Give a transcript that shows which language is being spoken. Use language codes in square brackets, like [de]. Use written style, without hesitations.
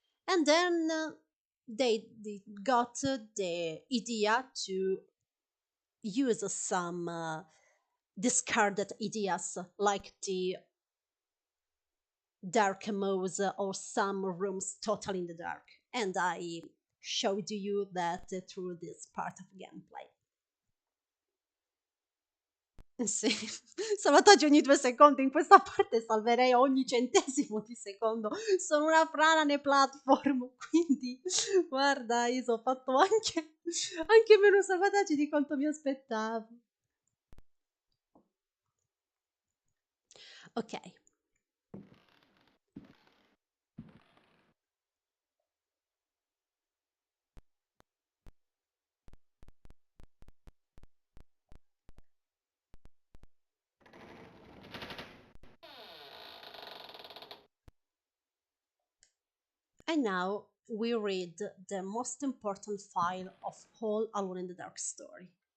[en] And then they got the idea to use some discarded ideas like the dark modes or some rooms totally in the dark. And I showed you that through this part of gameplay. [it] Sì, sabotaggio ogni 2 secondi, in questa parte salverei ogni centesimo di secondo. Sono una frana nei platform, quindi guarda, io ho fatto anche meno sabotaggi di quanto mi aspettavo. [en] Ok, and now we read the most important file of whole Alone in the Dark story.